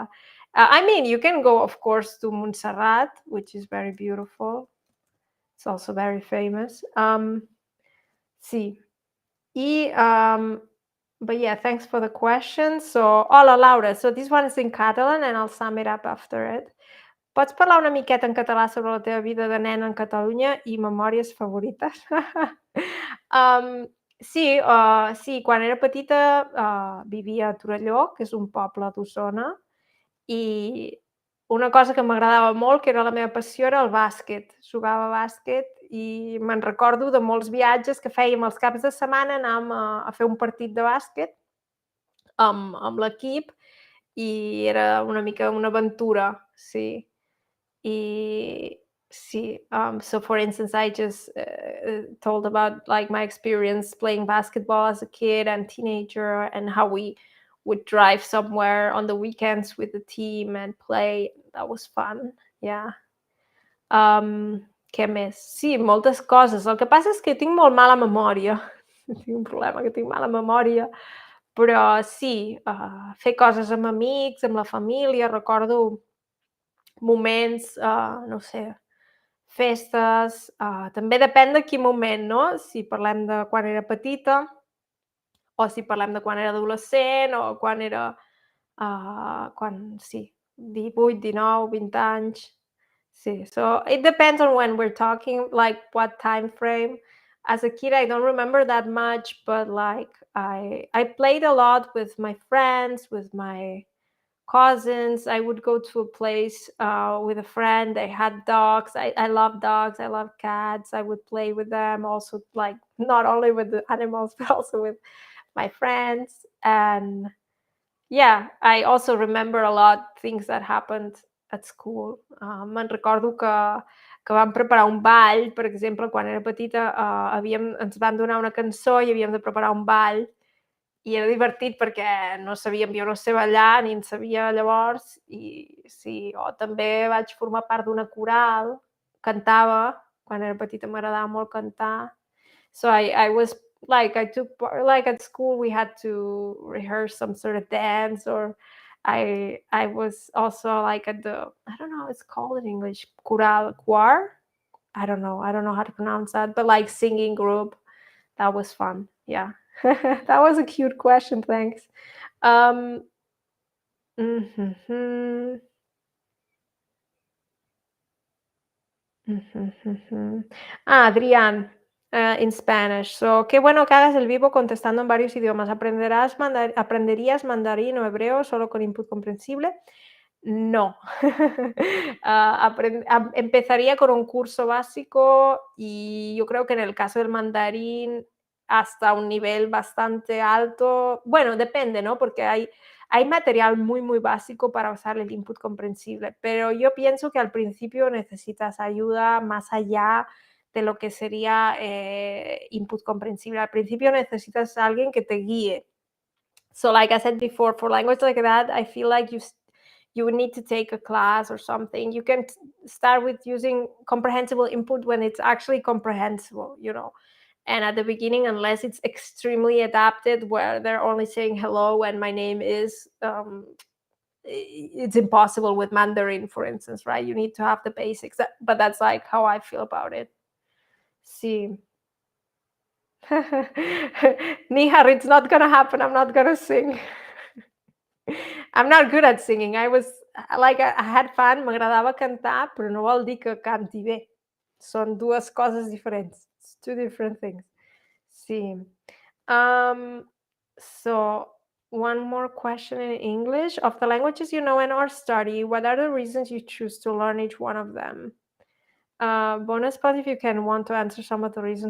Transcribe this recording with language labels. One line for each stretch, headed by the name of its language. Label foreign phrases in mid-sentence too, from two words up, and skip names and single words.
English: I mean, you can go, of course, to Montserrat, which is very beautiful. It's also very famous. Sí. But yeah, thanks for the question. So, hola, Laura. So this one is in Catalan, and I'll sum it up after it.
Catalan: Pots parlar una miqueta en català sobre la teva vida de nena en Catalunya i memòries favorites? Sí, sí, quan era petita, vivia a Torelló, que és un poble d'Osona, i una cosa que m'agradava molt, que era la meva passió, era el bàsquet. Jugava a bàsquet i me'n recordo de molts viatges que fèiem els caps de setmana, anàvem a fer un partit de bàsquet amb l'equip i era una mica una aventura, sí.
English: I see. So for instance, I just told about like my experience playing basketball as a kid and teenager, and how we would drive somewhere on the weekends with the team and play. That was fun. Yeah.
Catalan: Què més? Sí, moltes coses. El que passa és que tinc molt mala memòria. Tinc un problema, que tinc mala memòria. Però sí, fer coses amb amics, amb la família. Recordo moments, no sé, festes, també depèn de quin moment, no? Si parlem de quan era petita, o si parlem de quan era adolescent, o quan era, quan sí, 18, 19, 20 anys. Sí,
English: so it depends on when we're talking, like what time frame. As a kid, I don't remember that much, but like I played a lot with my friends, with my cousins. I would go to a place with a friend. They had dogs. I love dogs. I love cats. I would play with them. Also, like not only with the animals, but also with my friends. And yeah, I also remember a lot things that happened at school.
Catalan: Me'n recordo que vam preparar un ball, per exemple, quan era petita, ens van donar una cançó i havíem de preparar un ball i era divertit perquè no sabíem, jo no sé ballar ni en sabia llavors, i sí, o també vaig formar part d'una coral, cantava, quan era petita m'agradava molt cantar.
English: So I was like, I took part, like at school we had to rehearse some sort of dance, or I was also like at the, I don't know how it's called in English, choral choir. I don't know how to pronounce that, but like singing group. That was fun. Yeah. That was a cute question, thanks. Um, mhm, mhm, mhm. Adrián. In Spanish. So,
Spanish: qué bueno que hagas el vivo contestando en varios idiomas. ¿Aprenderías mandarín o hebreo solo con input comprensible? No. Empezaría con un curso básico y yo creo que en el caso del mandarín hasta un nivel bastante alto. Bueno, depende, ¿no? Porque hay material muy, muy básico para usar el input comprensible, pero yo pienso que al principio necesitas ayuda más allá de lo que sería input comprensible. Al principio necesitas a alguien que te guíe.
English: So, like I said before, for language like that, I feel like you would need to take a class or something. You can start with using comprehensible input when it's actually comprehensible, you know. And at the beginning, unless it's extremely adapted, where they're only saying hello and my name is, it's impossible with Mandarin, for instance, right? You need to have the basics. But that's like how I feel about it. See. Nihar, it's not gonna happen. I'm not gonna sing. I'm not good at singing. I had fun,
Catalan: m'agradava cantar, però no vol dir que canti bé. Són dues coses diferents.
English: It's two different things. Sí. Um, so one more question in English. Of the languages you know and or study, what are the reasons you choose to learn each one of them? Bonus point if you can want to answer some of the reasons.